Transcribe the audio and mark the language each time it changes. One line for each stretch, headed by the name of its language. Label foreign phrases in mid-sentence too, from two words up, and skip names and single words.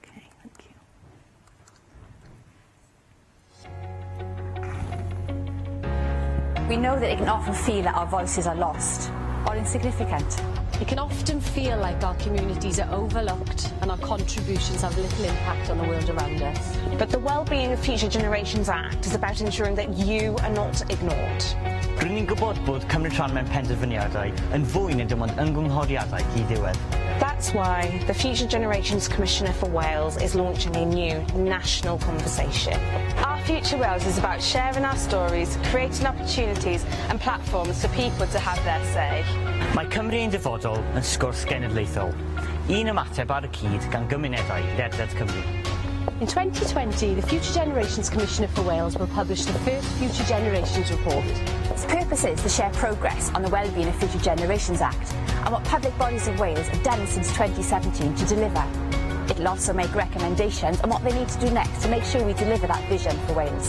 English: We know that it can often feel that our voices are lost or insignificant. It can often feel like our communities are overlooked and our contributions have little impact on the world around us. But the Wellbeing of Future Generations Act is about ensuring that you are not ignored.
Welsh: Rydyn ni'n gwybod bod cymryd rhan mewn penderfyniadau yn fwy na dim ond ymgynghoriadau i ddiwedd.
English: That's why the Future Generations Commissioner for Wales is launching a new national conversation. Our Future Wales is about sharing our stories, creating opportunities and platforms for people to have their say.
Welsh: Mae Cymru yn dyfodol yn sgwrs genedlaethol. Un ymateb ar y cyd gan gymunedau ledled Cymru.
English: In 2020, the Future Generations Commissioner for Wales will publish the first Future Generations report. Its purpose is to share progress on the Wellbeing of Future Generations Act and what public bodies of Wales have done since 2017 to deliver. It will also make recommendations on what they need to do next to make sure we deliver that vision for Wales.